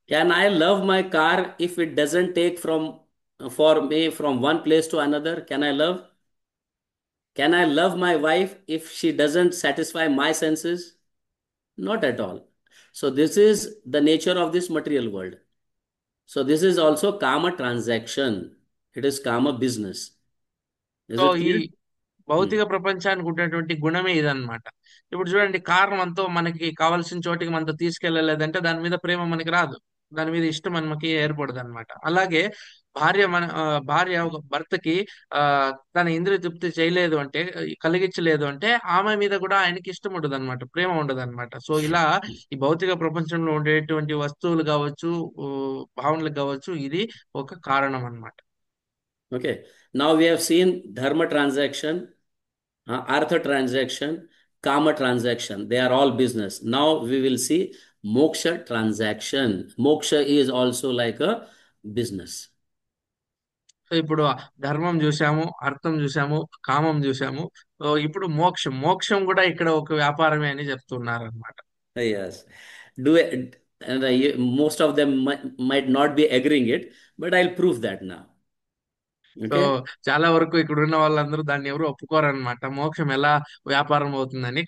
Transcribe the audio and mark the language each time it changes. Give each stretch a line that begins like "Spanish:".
English: Can I love my car if it doesn't take for me from one place to another? Can I love? Can I love my wife if she doesn't satisfy my senses? Not at all. So this is the nature of this material world. So this is also karma transaction. It is karma business. Is so it
Telugu: ఈ
English: clear?
Telugu: భౌతిక ప్రపంచానికి ఉన్నటువంటి గుణమే ఇదన్నమాట. ఇప్పుడు చూడండి, car మనతో మనకి కావాల్సిన చోటికి మనతో తీసుకెళ్ళలేదంటే దాని మీద ప్రేమ మనకి రాదు, దాని మీద ఇష్టం మనకి ఏర్పడదు అనమాట. అలాగే భార్య ఒక భర్తకి ఆ తన ఇంద్రియ తృప్తి చేయలేదు అంటే, కలిగించలేదు అంటే ఆమె మీద కూడా ఆయనకి ఇష్టం ఉండదు అనమాట, ప్రేమ ఉండదు అనమాట. సో ఇలా ఈ భౌతిక ప్రపంచంలో ఉండేటువంటి వస్తువులు కావచ్చు, భావనలు కావచ్చు, ఇది ఒక కారణం అన్నమాట.
English: Okay. Now we have seen dharma transaction, artha transaction, kama transaction. They are all business. Now we will see moksha transaction. Moksha is also like a business.
Telugu: So ఇప్పుడు ధర్మం చూసాము, అర్థం చూసాము, కామం చూసాము. సో ఇప్పుడు మోక్షం కూడా ఇక్కడ ఒక వ్యాపారమే అని చెప్తున్నారు అనమాట.
English: Yes. Do and most of them might not be agreeing it, but I'll prove that now. So Okay.
Telugu: చాలా వరకు ఇక్కడ ఉన్న వాళ్ళందరూ దాన్ని ఎవరు ఒప్పుకోరన్నమాట, మోక్షం ఎలా వ్యాపారం అవుతుందని.